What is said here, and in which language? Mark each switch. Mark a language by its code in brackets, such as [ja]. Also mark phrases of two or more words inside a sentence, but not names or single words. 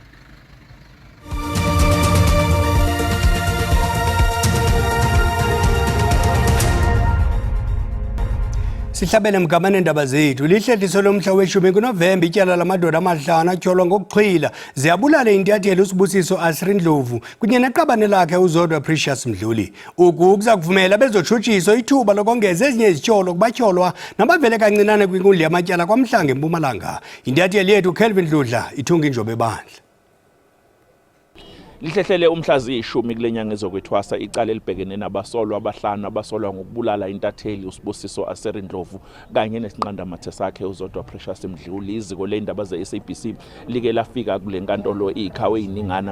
[xh] Sihlabele mgamane ndaba zethu lihlehliso lomhla we-10 kuNovemba ityala lamadoda amahlanu atyholwa ngokuxhwila ziyabulala intatheli uSibusiso Asri Ndlovu kunye neqabane lakhe uZodwa Precious Mdluli. Uku kuza kuvumela bezotshutshiso ithuba lokongeza ezinye izityholo kubatyholwa nabavele kancinane kwinkundla yamatyala kwaMhlanga eMpumalanga. Intatheli yethu Kelvin Dludla ithunga injobe bandla. [zu] Lihlehlele umhlazi 10 kulenyanga ezokwethwasa icala elibhekene nabasolwa abahlanu abasolwa ngokubulala intatheli uSibusiso Asri Ndlovu kanye nesinqandamathe sakhe uZodwa Precious Mdluli. Iziko leindaba ze-SABC like lafika kule nkantolo ikhawe iningana.